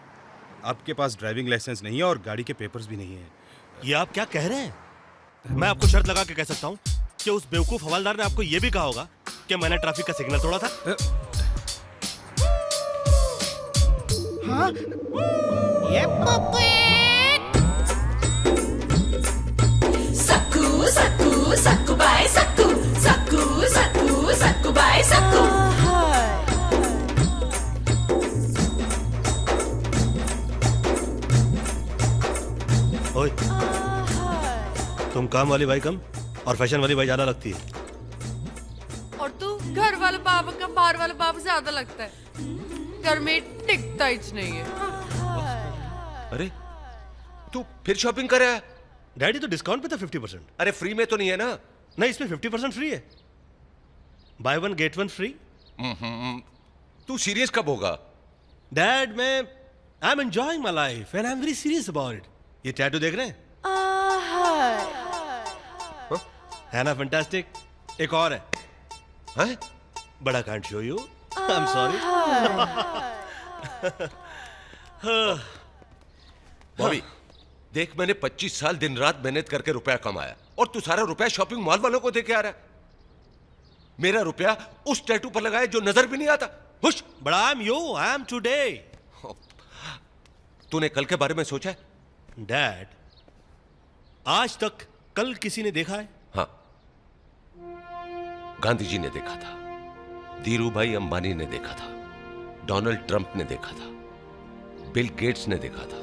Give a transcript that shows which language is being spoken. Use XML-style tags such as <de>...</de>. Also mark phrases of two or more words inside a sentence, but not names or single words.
<hi>आपके पास ड्राइविंग लाइसेंस नहीं है और गाड़ी के पेपर्स भी नहीं है। ये आप क्या कह रहे हैं? मैं आपको शर्त लगा के कह सकता हूँ कि उस बेवकूफ हवलदार ने आपको ये भी कहा होगा कि मैंने ट्रैफिक का सिग्नल तोड़ा था। हाँ? ये Saku, saku, saku bye saku, saku, saku, saku bye saku. ओए, तुम काम वाली बाई कम और फैशन वाली बाई ज्यादा लगती है। और तू घर वाले बाबा का बाहर वाले बाबा ज्यादा लगता है। घर में टिकता ही नहीं है। अरे तू फिर शॉपिंग कर रहा है? डैडी तो डिस्काउंट पे था 50%। अरे फ्री में तो नहीं है ना? नहीं, इसमें 50% फ्री है।</hi> <en>buy one get one free.</en> <hi>तू सीरियस कब होगा?</hi> <en>डैड, मैं I am enjoying my life and I am very serious about it.</en> <hi>ये टैटू देख रहे हैं? है ना फैंटास्टिक? एक और है। हैं?</hi> <en>But I can't show you. I am sorry.</en> <hi>बॉबी देख, मैंने 25 साल दिन रात मेहनत करके रुपया कमाया और तू सारा रुपया शॉपिंग मॉल वालों को दे के आ रहा है। मेरा रुपया उस टैटू पर लगाया जो नजर भी नहीं आता। हुश।</hi> <en>But I am you, I am today.</en> <hi>तूने कल के बारे में सोचा है? डैड, आज तक कल किसी ने देखा है? हाँ, गांधी जी ने देखा था, धीरू भाई अंबानी ने देखा था, डोनाल्ड ट्रंप ने देखा था, बिल गेट्स ने देखा था।</hi>